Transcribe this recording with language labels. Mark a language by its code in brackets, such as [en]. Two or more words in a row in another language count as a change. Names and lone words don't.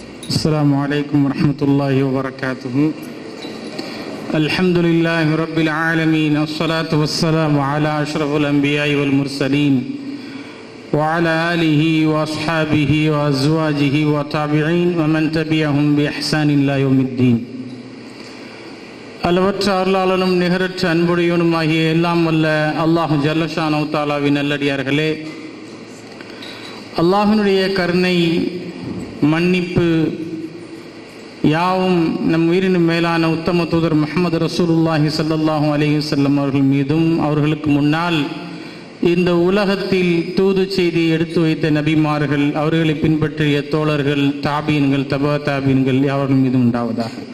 [ar] السلام عليكم ورحمة الله وبركاته. الحمد لله رب العالمين، الصلاة والسلام على أشرف الأنبياء والمرسلين وعلى آله وأصحابه وأزواجه وتابعين ومن تبعهم بإحسان إلى يوم الدين. [ta] அளவற்ற அருளாளனும் நிகரற்ற அன்புடையவனுமாகிய எல்லாம் வல்ல அல்லாஹு ஜல்லஷானஹு தஆலாவின் நல்லடியார்களே, அல்லாஹ்வினுடைய கருணை மன்னிப்பு யாவும் நம் உயிரினும் மேலான உத்தம தூதர் முஹம்மது [ar] رسول الله صلى الله عليه وسلم [ta] அவர்கள் மீதும், அவர்களுக்கு முன்னால் இந்த உலகத்தில் தூது செய்தி எடுத்து வைத்த நபிமார்கள், அவர்களை பின்பற்றிய தோழர்கள், தாபீன்கள், தபா தாபீன்கள் அவர்கள் மீதும் உண்டாவதாக.